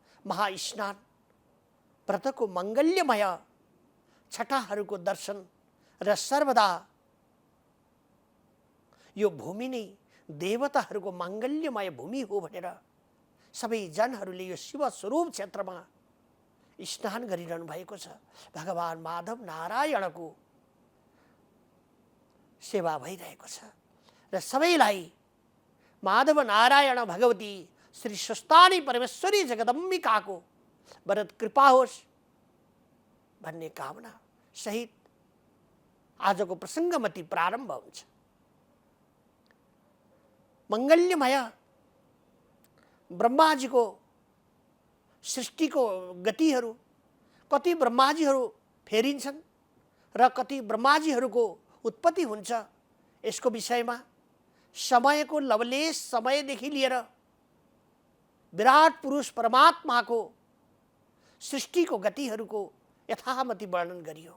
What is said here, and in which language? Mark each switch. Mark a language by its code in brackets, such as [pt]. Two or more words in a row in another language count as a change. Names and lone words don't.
[ne] महास्नान व्रत को मंगल्यमय छठाहरूको दर्शन र सर्वदा यो भूमि नै देवताहरूको माङ्गल्यमय भूमि हो भनेर सबै जनहरूले यो शिव स्वरूप क्षेत्रमा स्नान गरिरहनु भएको छ। भगवान माधव नारायणको सेवा भइरहेको छ र सबैलाई माधव नारायण भगवती श्री स्वस्थानी परमेश्वरी जगदम्बिकाको वरद कृपा होस् भन्ने कामना सहित आजको प्रसङ्गमती प्रारम्भ हुन्छ। मङ्गल्यमय ब्रह्माजीको सृष्टिको गतिहरू, कति ब्रह्माजीहरू फेरिन्छन् र कति ब्रह्माजीहरूको उत्पत्ति हुन्छ, यसको विषयमा समयको लवलेश समयदेखि लिएर विराट पुरुष परमात्माको सृष्टिको गतिहरूको यथामति वर्णन गरियो।